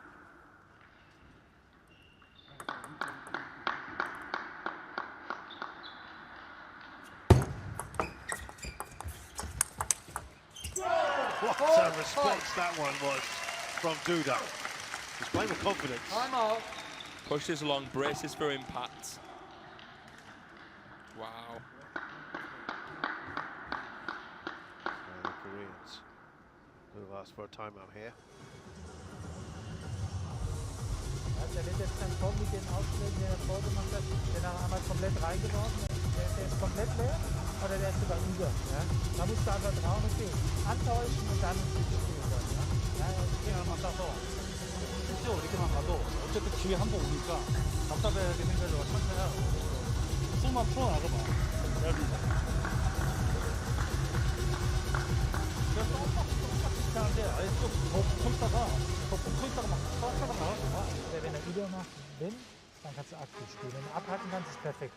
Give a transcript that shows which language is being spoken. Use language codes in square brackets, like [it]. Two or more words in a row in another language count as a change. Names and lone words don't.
[en] What a response that one was from Duda. He's playing with confidence. Pushes along, braces for impact. Wow. The Koreans who have asked for a timeout here. [de] Der wird jetzt dann kommen mit den Aufschlägen, die er vorgemacht hat, den er einmal komplett reingeworfen. Der ist komplett leer oder der ist sogar über. Ja? Da musst du einfach drauf und gehen. Antäuschen und dann spielen dann. Ja, [ko] 그냥 맞아서 실제 이렇게만 가도 어쨌든 기회 한 번 오니까 답답하게 생각을 천천히 하고 숨만 풀어나가봐. 그런데 아예 좀더 붙어있다가 막 쐈다가 나갈 거야. [de] Wenn er übermacht, dann kannst du aktiv spielen. Wenn du abhaken kannst, ist perfekt.